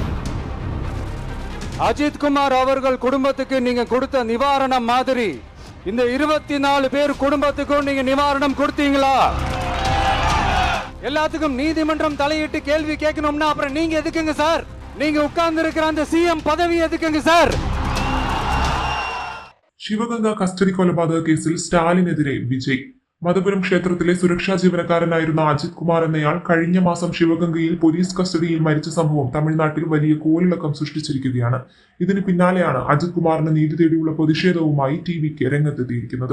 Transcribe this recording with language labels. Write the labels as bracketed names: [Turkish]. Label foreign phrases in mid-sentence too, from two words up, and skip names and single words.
[Tamil] அஜித்குமார் அவர்கள் குடும்பத்துக்கு நீங்க கொடுத்த நிவாரணம் மாதிரி இந்த 24 பேர் குடும்பத்துக்கும் நீங்க நிவாரணம் கொடுத்தீங்களா? எல்லாத்துக்கும் நீதிமன்றம் தலையிட்டு கேள்வி கேட்கணும்னா அப்புறம் நீங்க எதுக்குங்க சார்? நீங்க உட்கார்ந்து இருக்கிற அந்த சிஎம் பதவி எதுக்குங்க சார்? [Malayalam] ശിവഗംഗ കസ്റ്റഡി കൊലപാതക കേസിൽ സ്റ്റാലിനെതിരെ വിജയ്. മധുപുരം ക്ഷേത്രത്തിലെ സുരക്ഷാ ജീവനക്കാരനായിരുന്ന അജിത് കുമാർ എന്നയാൾ കഴിഞ്ഞ മാസം ശിവഗംഗയിൽ പോലീസ് കസ്റ്റഡിയിൽ മരിച്ച സംഭവം തമിഴ്നാട്ടിൽ വലിയ കോളിളക്കം സൃഷ്ടിച്ചിരിക്കുകയാണ്. ഇതിന് പിന്നാലെയാണ് അജിത് കുമാറിന് നീതി തേടിയുള്ള പ്രതിഷേധവുമായി ടിവിക്ക് രംഗത്തെത്തിയിരിക്കുന്നത്.